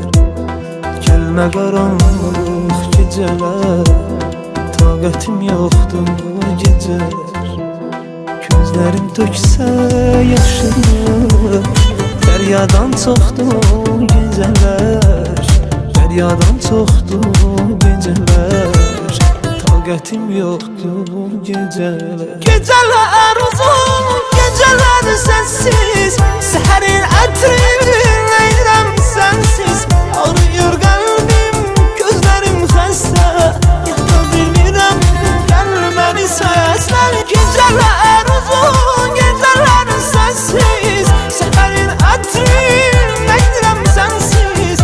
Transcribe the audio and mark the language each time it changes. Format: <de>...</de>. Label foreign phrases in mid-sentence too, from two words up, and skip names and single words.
<az>Gəlmə qaranlıq gecələr, taqətim yoxdur gecələr. Gözlərim töksə yaşını, fəryadan çoxdur gecələr, fəryadan çoxdur gecələr. Taqətim yoxdur gecələr.</az> <tr>Geceler uzun, geceler sensiz, seherin ətrin eylem sensiz. Ağrıyor kalbim, gözlerim</tr> <az>xəstə, yata bilmirəm, gəlməni səslər.</az> <tr>Geceler uzun, geceler sensiz, seherin ətrin eylem sensiz.</tr>